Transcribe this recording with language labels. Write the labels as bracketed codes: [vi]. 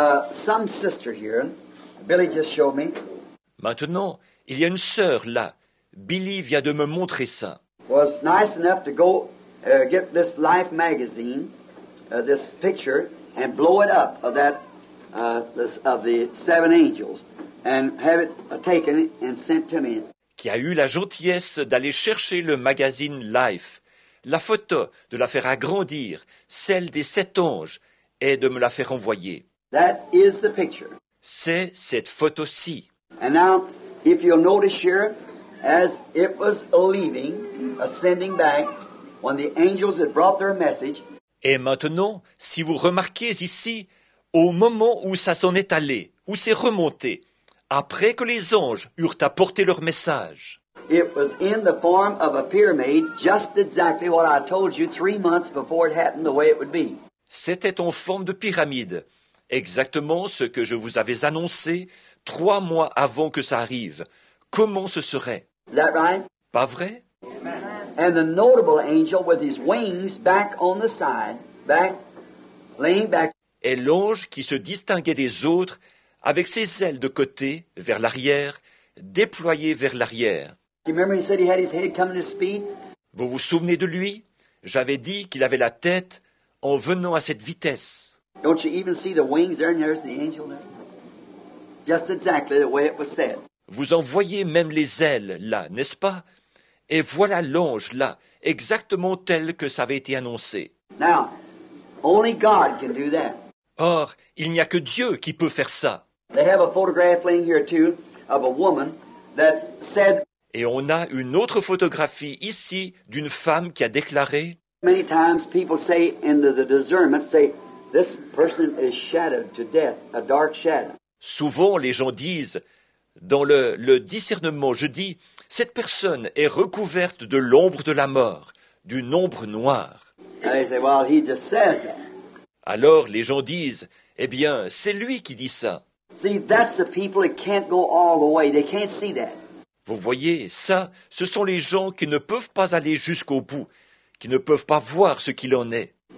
[en] some sister here, Billy just showed me, [fr] Maintenant, il y a une sœur là. Billy vient de me montrer ça. [en] was nice enough to go get this Life magazine, this picture, and blow it up of that of the seven angels, and have it taken and sent to me. [fr] Qui a eu la gentillesse d'aller chercher le magazine Life, la photo, de la faire agrandir, celle des 7 anges, et de me la faire envoyer. [en] That is the picture. [fr] C'est cette photo-ci. [en] And now, if you'll notice here, as it was leaving, ascending back, when the angels had brought their message, [fr] Et maintenant, si vous remarquez ici, au moment où ça s'en est allé, où c'est remonté, après que les anges eurent apporté leur message, [en] it was in the form of a pyramid, just exactly what I told you 3 months before it happened, the way it would be. [fr] c'était en forme de pyramide, exactement ce que je vous avais annoncé 3 mois avant que ça arrive. Comment ce serait? [en] Is that right? [fr] Pas vrai? [en] And the notable angel with his wings back on the side, laying back, [fr] Et l'ange qui se distinguait des autres, avec ses ailes de côté, vers l'arrière, déployées vers l'arrière. [en] you remember he said he had his head coming to speed? [fr] Vous vous souvenez de lui? J'avais dit qu'il avait la tête en venant à cette vitesse. [en] Don't you even see the wings there, and there's the angel there? Just exactly the way it was said. [fr] Vous en voyez même les ailes là, n'est-ce pas? Et voilà l'ange là, exactement tel que ça avait été annoncé. [en] Now, only God can do that. [fr] Or, il n'y a que Dieu qui peut faire ça. [en] They have a photograph laying here too of a woman that said [fr] Et on a une autre photographie ici d'une femme qui a déclaré [en] many times people say in the discernment, say, this person is shadowed to death, a dark shadow. [fr] Souvent, les gens disent, dans le discernement, je dis, cette personne est recouverte de l'ombre de la mort, d'une ombre noire. [en] And they say, well, he just says that. [fr] Alors, les gens disent, eh bien, c'est lui qui dit ça. [en] See, that's the people that can't go all the way. They can't see that. [fr] Vous voyez, ça, ce sont les gens qui ne peuvent pas aller jusqu'au bout, qui ne peuvent pas voir ce qu'il en est.